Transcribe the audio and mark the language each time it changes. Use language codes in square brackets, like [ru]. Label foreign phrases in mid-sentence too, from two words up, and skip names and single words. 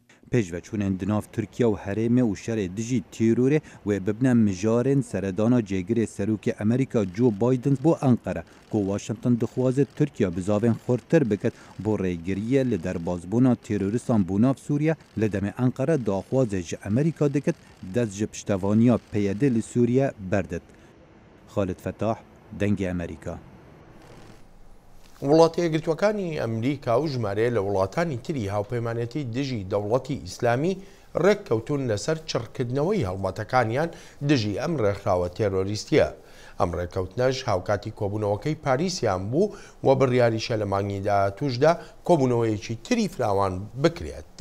[ku] Pêşveçûnên di nav Tirkiye û herêmê û şerê dijî tîrorê wê bibine mijarên seredana cêgirê Serokê Amerîka Joe Biden bo Enqere ku Washington dixwaze Tirkiye bi zavên xurtir biket bo rêgiriyê li derbasbûna terorîstan bû nav Sûriye li demê Enqere daxwazê ji Amerîka dikit dest ji piştevaniya peyedê li Sûriye berdit. Xalid Fetah, Dengê Amerîka. [ckb] وڵاتە یەکگرتووەکانی ئەمریکا و ژمارە لە وڵاتانی تری هاوپەیمانەتی دژی دەوڵەتی ئیسلامی ڕێککەوتون لەسەر چڕکردنەوەی هەڵمەتەکانیان دژی ئەم ڕێکخراوە تێرۆریستیە. ئەم ڕێککەوتنەش هاوکاتی کۆبوونەوەکەی پاریسیان بوو و بڕیاریشە لە مانگی داهاتووشدا کۆبوونەوەیەکی تری فراوان بکرێت.